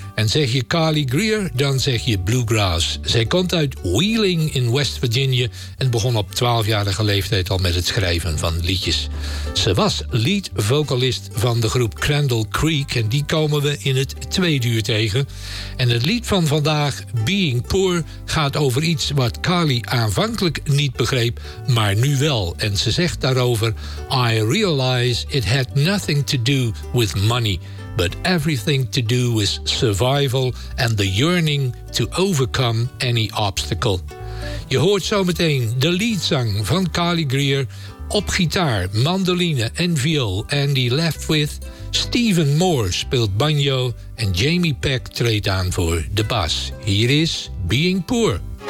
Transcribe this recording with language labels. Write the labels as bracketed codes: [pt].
[nl] En zeg je Carly Greer, dan zeg je Bluegrass. Zij komt uit Wheeling in West Virginia en begon op 12-jarige leeftijd al met het schrijven van liedjes. Ze was lead vocalist van de groep Crandall Creek, en die komen we in het tweede uur tegen. En het lied van vandaag, Being Poor, gaat over iets wat Carly aanvankelijk niet begreep, maar nu wel. En ze zegt daarover: [en] I realize it had nothing to do with money, but everything to do with survival and the yearning to overcome any obstacle. [nl] Je hoort zometeen de leadzang van Carly Greer op gitaar, mandoline en viool. Andy Leftwith, Stephen Moore speelt banjo en Jamie Peck treedt aan voor de bas. Hier is Being Poor.